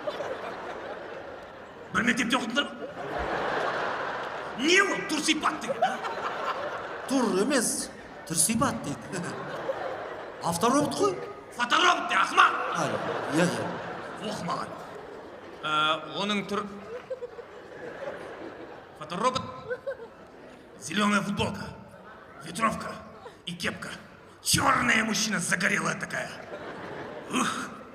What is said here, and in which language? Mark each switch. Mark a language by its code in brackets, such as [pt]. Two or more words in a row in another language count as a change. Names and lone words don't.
[kk] Бір мектепте оқыдыңдар ма? Не ол түр сипат деген, а? Түр емес, түр сипат дейді. Авторобот қой. Фоторобот де, ақымақ. Иә. Оқымаған. Оның түр... Фоторобот. [ru] Зеленая футболка, ветровка и кепка. Черная мужчина загорелая такая. Ух!